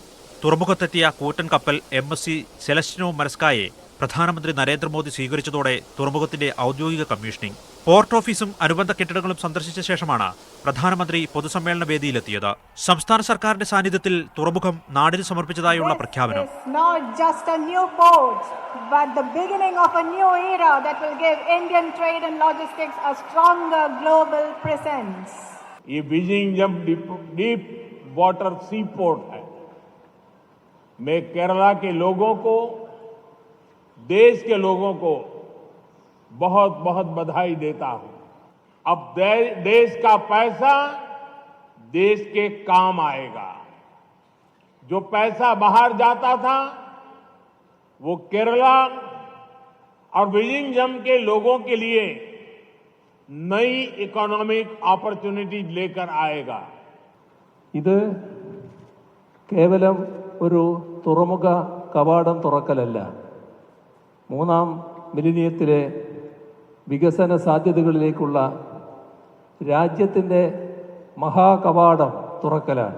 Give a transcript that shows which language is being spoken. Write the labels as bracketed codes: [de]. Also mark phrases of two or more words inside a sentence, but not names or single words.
[ml] തുറമുഖത്തെത്തിയ കൂറ്റൻ കപ്പൽ MSC സെലസ്റ്റിനോ മരസ്കായെ പ്രധാനമന്ത്രി നരേന്ദ്രമോദി സ്വീകരിച്ചതോടെ തുറമുഖത്തിന്റെ ഔദ്യോഗിക കമ്മീഷനിംഗ്. പോർട്ട് ഓഫീസും അനുബന്ധ കെട്ടിടങ്ങളും സന്ദർശിച്ച ശേഷമാണ് പ്രധാനമന്ത്രി പൊതുസമ്മേളന വേദിയിലെത്തിയത്. സംസ്ഥാന സർക്കാരിന്റെ സാന്നിധ്യത്തിൽ തുറമുഖം നാടിന് സമർപ്പിച്ചതായുള്ള പ്രഖ്യാപനം. [hi] ये विजिंगम [en] deep water sea port [hi] है. मैं केरला के लोगों को, देश के लोगों को बहुत बहुत बधाई देता हूं. अब देश का पैसा देश के काम आएगा. जो पैसा बाहर जाता था वो केरला और विजिंगम के लोगों के लिए नई [en] economic opportunity [hi] लेकर आएगा. [ml] ഇത് കേവലം ഒരു തുറമുഖ കവാടം തുറക്കലല്ല, മൂന്നാം മിലിനിയത്തിലെ വികസന സാധ്യതകളിലേക്കുള്ള രാജ്യത്തിൻ്റെ മഹാകവാടം തുറക്കലാണ്.